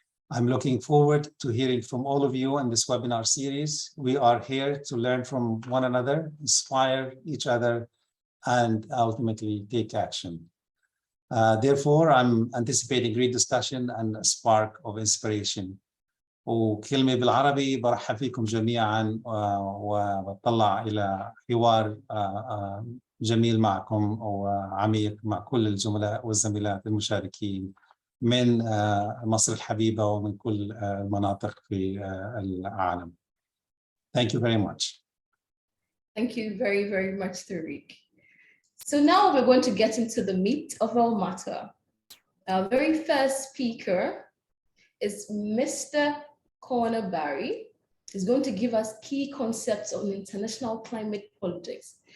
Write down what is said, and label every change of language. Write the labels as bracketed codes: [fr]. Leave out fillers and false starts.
[en] I'm looking forward to hearing from all of you in this webinar series. We are here to learn from one another, inspire each other, and ultimately take action. Therefore, I'm anticipating great discussion and a spark of inspiration. [ar] وكلمة بالعربي برحب فيكم جميعا وبطلع إلى حوار جميل معكم وعميق مع كل الزملاء والزميلات المشاركين من مصر الحبيبة ومن كل المناطق في العالم. [en] Thank you very much. Thank you very, very much, Tariq. So now we're going to get into the meat of our matter. Our very first speaker is Mr. Corner Barry. He's going to give us key concepts on international climate politics.